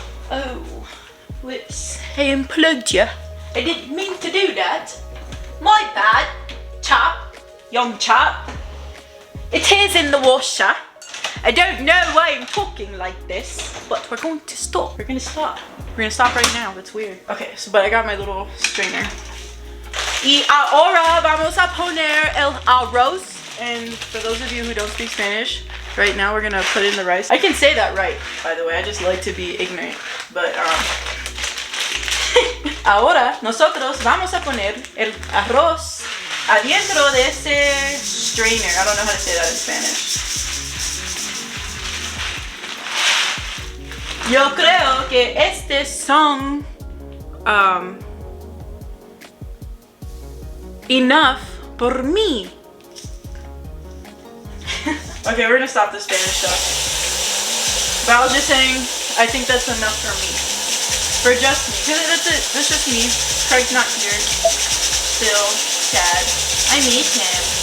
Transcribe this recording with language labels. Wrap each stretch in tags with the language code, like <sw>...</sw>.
<en>Oh, whoops, I unplugged you. I didn't mean to do that. My bad, chap, young chap. It is in the washer. I don't know why I'm talking like this, but we're going to stop. We're gonna stop. We're gonna stop right now. That's weird. Okay, but I got my little strainer.</en> <es>Y ahora vamos a poner el arroz.</es> <en>And for those of you who don't speak Spanish, right now we're gonna put in the rice. I can say that right, by the way. I just like to be ignorant. But</en> <es>ahora nosotros vamos a poner el arroz adentro de ese strainer.</es> <en>I don't know how to say that in Spanish.</en> <es>Yo creo que estos son</es> <en>enough</en> <es>por mí.</es> <en>Okay, we're gonna stop the Spanish stuff. But I was just saying, I think that's enough for me. For just me. That's it. That's just me. Craig's not here. Still sad. I miss him.</en>